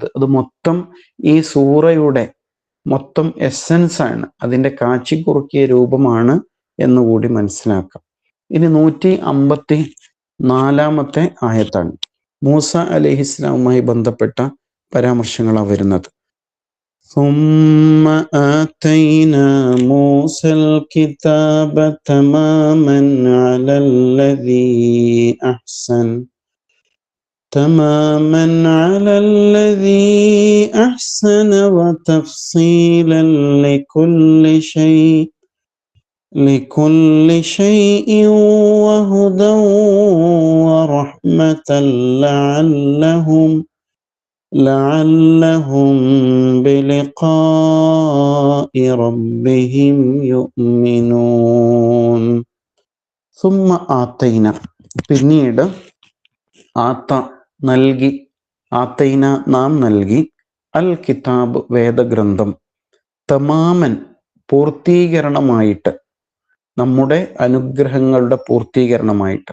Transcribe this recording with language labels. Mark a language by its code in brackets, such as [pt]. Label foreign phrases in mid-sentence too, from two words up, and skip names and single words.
[ml] അത് മൊത്തം ഈ സൂറയുടെ മൊത്തം എസൻസ് ആണ്, അതിൻ്റെ കാച്ചിക്കുറുക്കിയ രൂപമാണ് എന്നുകൂടി മനസ്സിലാക്കാം. ഇനി 154 ആയത്താണ്. മൂസ അലൈഹിസ്സലാമുമായി ബന്ധപ്പെട്ട പരാമർശങ്ങളാണ് വരുന്നത്. [ar] ثم آتينا موسى الكتاب تماما على الذي أحسن وتفصيلا لكل شيء وهدى ورحمة لعلهم بلقاء ربهم يؤمنون. ثم آتينا, [ml] പിന്നീട് ആത്തൈന നാം നൽകി, [ar] الكتاب [ml] വേദഗ്രന്ഥം, തമാമൻ പൂർത്തീകരണമായിട്ട്, നമ്മുടെ അനുഗ്രഹങ്ങളുടെ പൂർത്തീകരണമായിട്ട്,